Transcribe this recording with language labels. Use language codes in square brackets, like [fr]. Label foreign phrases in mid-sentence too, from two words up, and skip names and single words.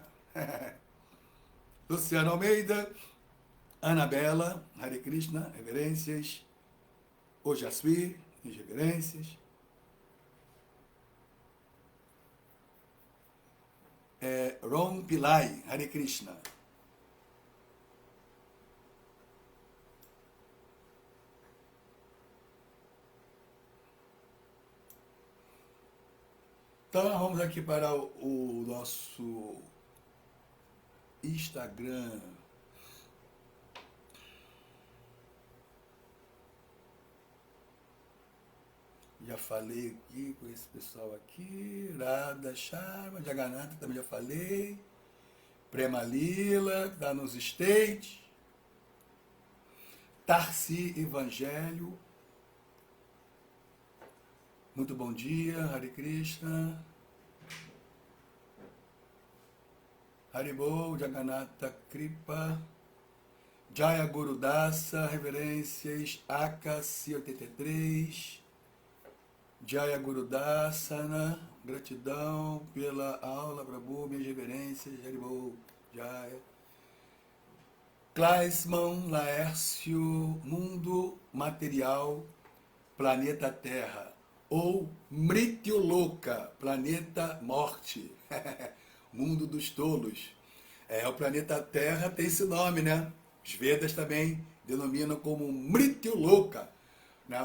[pt] Luciano Almeida, Anabela, [sa] Hare Krishna, [pt] reverências. Ojasvi, reverências. Ron Pillai, [sa] Hare Krishna. [pt] Então, nós vamos aqui para o nosso Instagram. Já falei aqui com esse pessoal aqui. Radha Sharma, Jagannatha também já falei. Prema Lila, que está nos States. Tarsi Evangelho. Muito bom dia, [sa] Hare Krishna. Haribol, Jagannatha Kripa. [pt] Jaya Gurudasa, reverências. Akasi 83. Jaya Gurudasana, gratidão pela aula, Prabhu, minhas reverências. [sa] Haribol, Jaya. [pt] Klaisman Laércio, mundo material, planeta Terra. Ou Mrityuloka, planeta morte. Mundo dos tolos. O planeta Terra tem esse nome, né? Os Vedas também denominam como Mrityuloka, né?